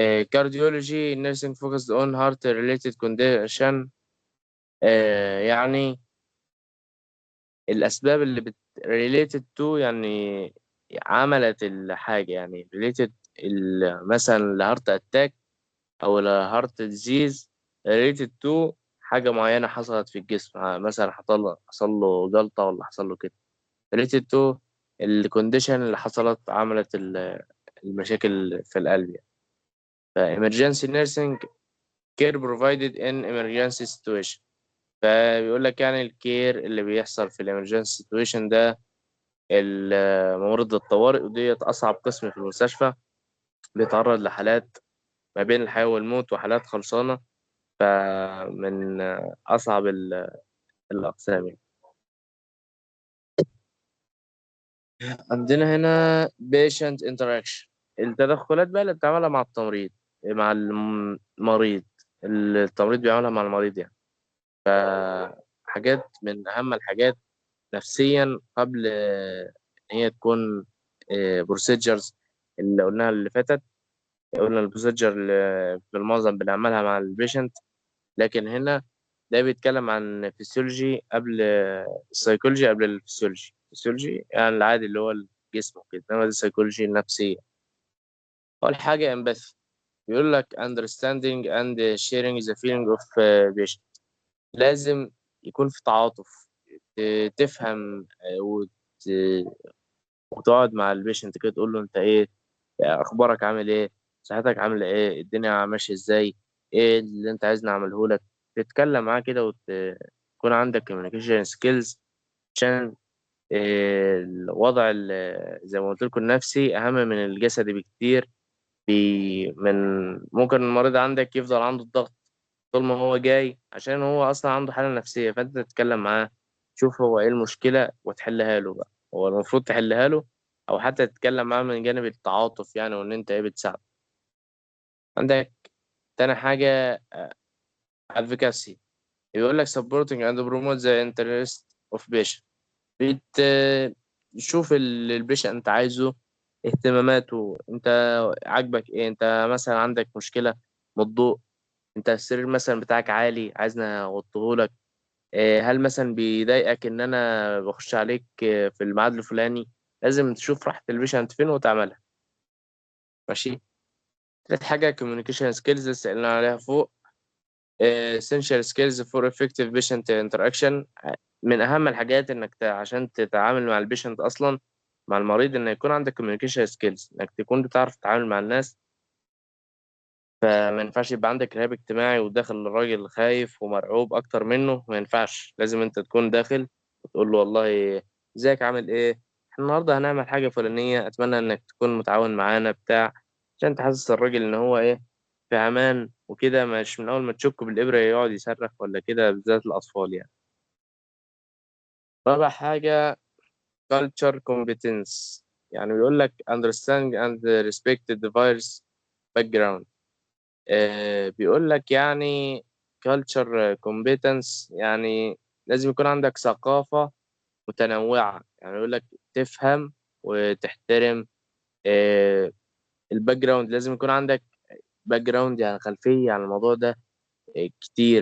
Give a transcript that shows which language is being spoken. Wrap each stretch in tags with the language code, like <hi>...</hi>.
<ar>كارديولوجي</ar> <en>nursing focused on heart related condition،</en> <ar>يعني الأسباب اللي</ar> <en>related to،</en> <ar>يعني عملت الحاجة، يعني related مثلا الهارت أتاك أو الهارت ديزيز related to حاجة معينة حصلت في الجسم. مثلا حصل له جلطة ولا حصل له كده. related to الكونديشن اللي حصلت عملت المشاكل في القلب يعني.</ar> <en>ف emergency nursing care provided in emergency situation.</en> <ar>فبيقول لك يعني الكير اللي بيحصل في الامرجنسي سيتويشن ده ممرض الطوارئ، وديت أصعب قسم في المستشفى، بيتعرض لحالات ما بين الحياة والموت وحالات خلصانة. فمن أصعب الأقسام يعني. عندنا هنا</ar> <en>patient interaction،</en> <ar>التدخلات بقى اللي بتعملها مع التمريض، مع المريض، التمريض بيعملها مع المريض يعني. حاجات من أهم الحاجات نفسيا قبل إن هي تكون بروسيجرز اللي قلناها اللي فاتت. قلنا البروسيجر اللي في المعظم بنعملها مع البيشنت، لكن هنا ده بيتكلم عن فيسيولوجي قبل السيكولوجي، قبل الفسيولوجي. الفسيولوجي يعني العادي اللي هو الجسم وكده، انما دي سيكولوجي النفسية. أول حاجة امباثي، بيقول لك</ar> <en>understanding and sharing the feeling of patient.</en> <ar>لازم يكون في تعاطف، تفهم وتقعد مع البيشنت كده، تقول له انت ايه اخبارك، عامل ايه، صحتك عامله ايه، الدنيا ماشيه ازاي، ايه اللي انت عايزني اعمله لك. تتكلم معاه كده وتكون عندك</ar> <en>communication skills،</en> <ar>عشان الوضع زي ما قلت لكم النفسي اهم من الجسدي بكتير. من ممكن المريض عندك يفضل عنده الضغط طول ما هو جاي، عشان هو اصلا عنده حالة نفسية. فانت تتكلم معاه، تشوف هو ايه المشكلة وتحلها له بقى، هو المفروض تحلها له، او حتى تتكلم معاه من جانب التعاطف يعني، وان انت ايه بتساعده. عندك تاني حاجة advocacy، يقول لك</ar> <en>supporting and promote the interest of patient.</en> <ar>بتشوف البيشنت عايزه، اهتماماته، انت عاجبك ايه، انت مثلا عندك مشكلة من الضوء، انت السرير مثلا بتاعك عالي عايزنا اوطيهولك. هل مثلا بيضايقك ان انا بخش عليك في الميعاد الفلاني؟ لازم تشوف راحة البيشنت فين وتعملها. ماشي. تالت حاجة</ar> <en>communication skills</en> <ar>اللي قلنا عليها فوق.</ar> <en>essential skills for effective patient interaction.</en> <ar>من أهم الحاجات إنك عشان تتعامل مع البيشنت أصلا، مع المريض، إن يكون عندك</ar> <en>communication skills،</en> <ar>إنك تكون بتعرف تتعامل مع الناس. فما ينفعش يبقى عندك رهاب اجتماعي وداخل الراجل خايف ومرعوب أكتر منه، ما ينفعش. لازم أنت تكون داخل وتقول له والله ازيك، عامل إيه، إحنا النهاردة هنعمل حاجة فلانية، أتمنى إنك تكون متعاون معانا بتاع، عشان تحسس الراجل إن هو إيه، في أمان وكده. مش من أول ما تشك بالإبرة يقعد يصرخ ولا كده، بالذات الأطفال يعني. رابع حاجة</ar> <en>culture competence،</en> <ar>يعني بيقول لك</ar> <en>understand and respect the diverse background.</en> <ar>بيقول لك يعني</ar> <en>culture competence</en> <ar>يعني لازم يكون عندك ثقافة متنوعة. يعني يقول لك تفهم وتحترم الباك جراوند. لازم يكون عندك باك جراوند يعني خلفية عن الموضوع ده كتير.</ar>